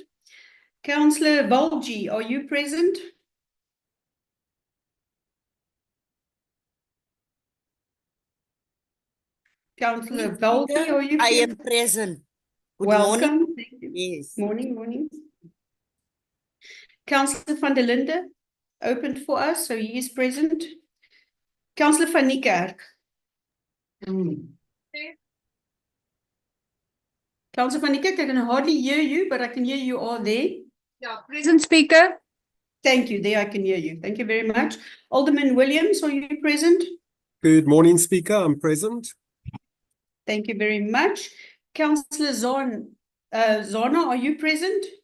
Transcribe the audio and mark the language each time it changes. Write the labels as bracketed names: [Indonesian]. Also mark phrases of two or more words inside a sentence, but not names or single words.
[English] Councillor Valji, are you present? Councillor Valji, are you present? I am present. Good Welcome. morning. Thank you. Yes. Morning. Councillor van der Linde opened for us, so he is present. Councillor van Niekerk. Councillor van Niekerk, I can hardly hear you, but I can hear you all there. Yeah, present, Speaker. Thank you. There I can hear you. Thank you very much. Alderman Williams, are you present? Good morning, Speaker. I'm present. Thank you very much. Councillor Zona, are you present?